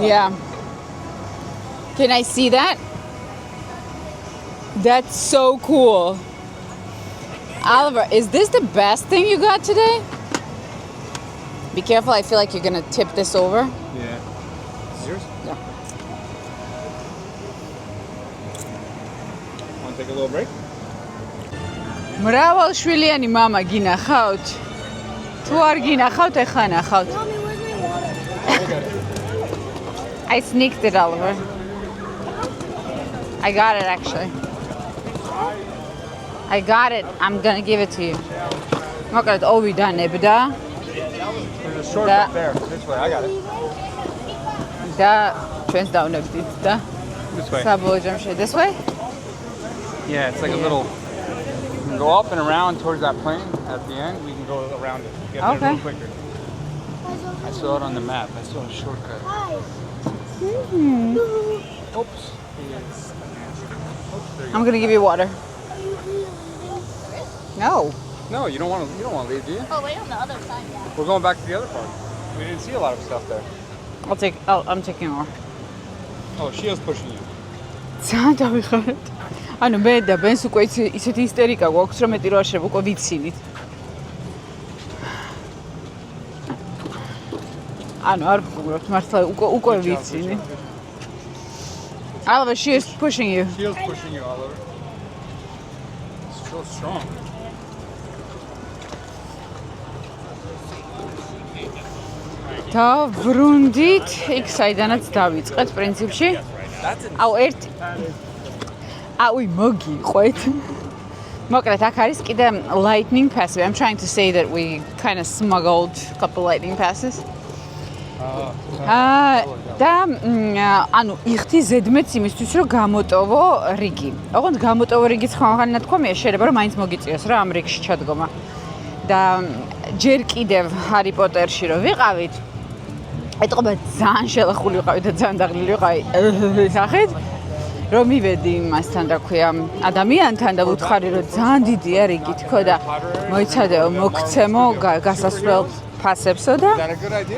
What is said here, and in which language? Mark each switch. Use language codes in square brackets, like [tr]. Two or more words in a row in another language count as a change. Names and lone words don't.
[en] Yeah. Can I see that? That's so cool. Oliver, is this the best thing you got today? Be careful, I feel like you're gonna tip this over. Yeah. Is yours? Yeah. Want to take a little break? [ka] მრავალშვილიანი მამა გინახავთ? თუ არ გინახავთ, ეხლა ნახავთ. [en] Mommy, where's my water? I sneaked it, Oliver. I got it actually. I got it. I'm gonna give it to you. [ka] მოკლედ ოვიდა ნებდა [en] There's a shortcut there. This way. I got it. [ka] და ჩვენს დავნებდით და [en] This way. [ka] საბოლოო ჯამში [en] this way? Yeah, it's like a little. You can go up and around towards that plane. At the end, we can go around it. Get there a Okay. little quicker. I saw it on the map. I saw a shortcut. Hi. Oops. I'm gonna give you water. No. No, you don't want to. You don't want to leave, do you? Oh, wait on the other side. We're going back to the other part. We didn't see a lot of stuff there. I'm taking more. Oh, Shia's pushing you. [ka] ძალიან დავიხარეთ. ანუ მე და ბენს უკვე ისეთი ისტერიკა გვაქვს, რომ მეტი რო არ შეიძლება უკვე ვიცინით. ანუ არ ვხურობთ მართლა უკვე ვიცინით. [en] Oliver, she is pushing you. Shia's pushing you, Oliver. It's so strong. [ka] დავრუნდით იქ საიდანაც დავიწყეთ პრინციპში. აუ ერთი აუი მოგიყვეთ. მოკლედ აქ არის კიდე [en] lightning passes. [ka] I'm trying to say that we kind of smuggled a couple lightning passes. და ანუ იხდი ზედმეტს იმისთვის რომ გამოტოვო რიგი. ოღონდ გამოტოვო რიგიც ხან ნათქვამია, შეიძლება რომ მაინც მოგიწიოს რა ამ რიგში ჩადგომა. და ჯერ კიდევ ჰარი პოტერში რო ვიყავით, ეტყობა ძალიან შელახული ვიყავი და ძალიან დაღლილი ვიყავი სახით, რომ მივედი იმასთან, რა ქვია, ადამიანთან და ვუთხარი რომ ძალიან დიდია რიგი თქო და მოიცადეო მოგცემო გასასვლელ ფასებსო და [en] Is that a good idea?